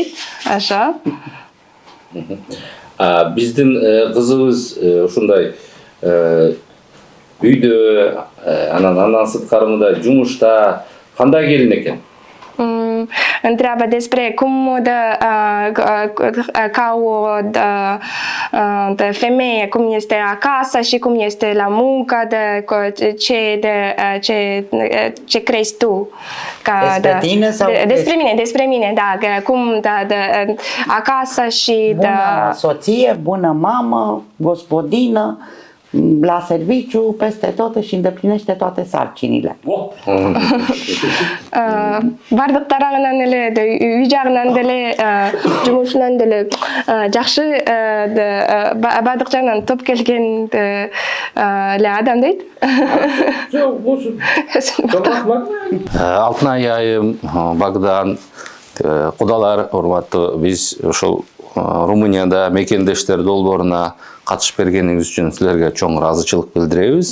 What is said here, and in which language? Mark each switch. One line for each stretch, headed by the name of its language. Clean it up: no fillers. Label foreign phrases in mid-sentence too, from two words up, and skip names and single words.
Kyrgyz: Ошо. Биздин кызыбыз ушундай үйдө, анан сырткарында, жумушта кандай келин экен?
Romanian: Întreabă despre cum ca o femeie, cum este acasă și cum este la muncă, ce crezi tu? Despre tine sau despre mine, da, cum acasă și bună soție, bună mamă, gospodină, la serviciu, peste tot își îndeplinește toate sarcinile.
Kyrgyz: Бардык тарагынан эле, үй жагынан деле, жумушунан деле жакшы, бардык жагынан топ келген эле адам дейт. Алтынай айым, Багдан, кудалар, урматтуу, биз ошол Румынияда мекендештер долбооруна катышып бергениңиз үчүн силерге чоң ыраазычылык билдиребиз.